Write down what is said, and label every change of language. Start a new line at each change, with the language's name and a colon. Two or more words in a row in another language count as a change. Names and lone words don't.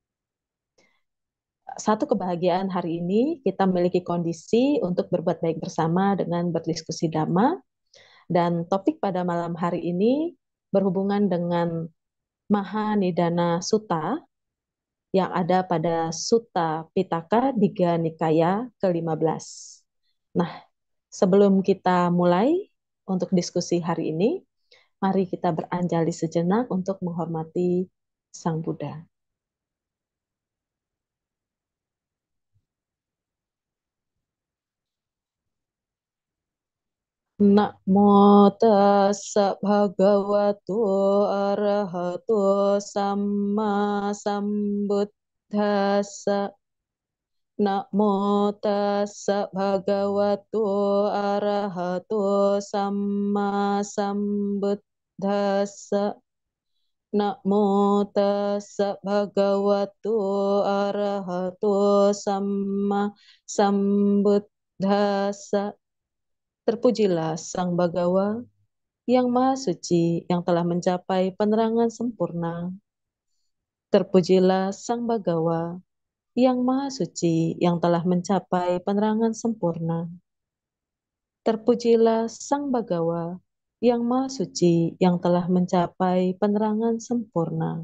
Indonesian: Satu kebahagiaan hari ini kita memiliki kondisi untuk berbuat baik bersama dengan berdiskusi dhamma, dan topik pada malam hari ini berhubungan dengan Mahanidana Sutta yang ada pada Sutta Pitaka Digha Nikaya ke-15. Nah, sebelum kita mulai untuk diskusi hari ini, mari kita beranjali sejenak untuk menghormati Sang Buddha.
Pali: Namo tassa bhagavato arahato samma sambuddhassa. Namo tassa bhagavato arahato samma sambuddhassa. Namo tassa bhagavato arahato samma sambuddhassa.
Indonesian: Terpujilah Sang Bagawa yang Maha Suci yang telah mencapai penerangan sempurna. Terpujilah Sang Bagawa yang Maha Suci yang telah mencapai penerangan sempurna. Terpujilah Sang Bagawa yang Maha Suci yang telah mencapai penerangan sempurna.